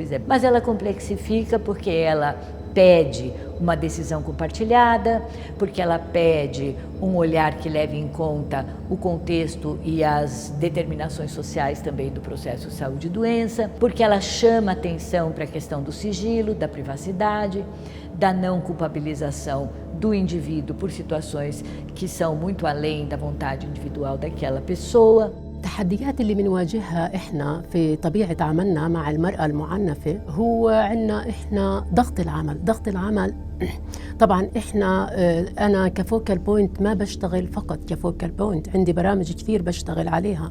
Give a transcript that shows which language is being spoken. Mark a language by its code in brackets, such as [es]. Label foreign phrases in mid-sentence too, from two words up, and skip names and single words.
[pt] Mas ela complexifica porque ela pede uma decisão compartilhada, porque ela pede um olhar que leve em conta o contexto e as determinações sociais também do processo de saúde e doença, porque ela chama atenção para a questão do sigilo, da privacidade, da não culpabilização do indivíduo por situações que são muito além da vontade individual daquela pessoa. [ar] التحديات اللي بنواجهها احنا في طبيعة عملنا مع المرأة المعنفة هو عندنا احنا ضغط العمل طبعا احنا انا [en] كfocal point [ar] ما بشتغل فقط [en] كfocal point، [ar] عندي برامج كثير بشتغل عليها.